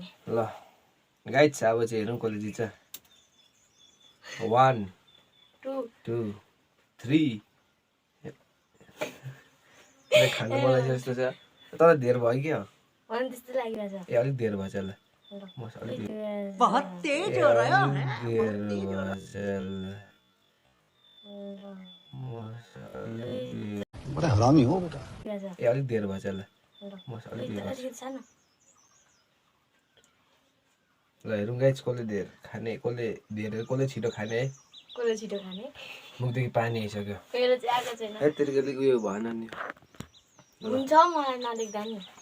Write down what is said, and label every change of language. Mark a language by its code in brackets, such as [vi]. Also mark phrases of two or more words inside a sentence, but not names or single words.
[ne] ल गाइज अब चाहिँ हेरौँ कसले जित्छ। 1 2 3 खानु मलाई जस्तो छ तर धेर भयो क्या। त्यस्तो लागिरहेछ। ए अलिक धेर भएछ ल। [hi] बहुत तेज हो रहा है। बड़ा हरामी हो बेटा। [ne] ए अलिक धेर भएछ ल। ल हेरौँ गाइज कसले धेर खाने, कसले धेर कसले छिटो खाने है। कसले छिटो खाने। मुखदेखि पानी आइसक्यो। मेरो चाहिँ आएको छैन। है त्यसले उयो भएन नि। हुन्छ मलाई नदेख्दा नि।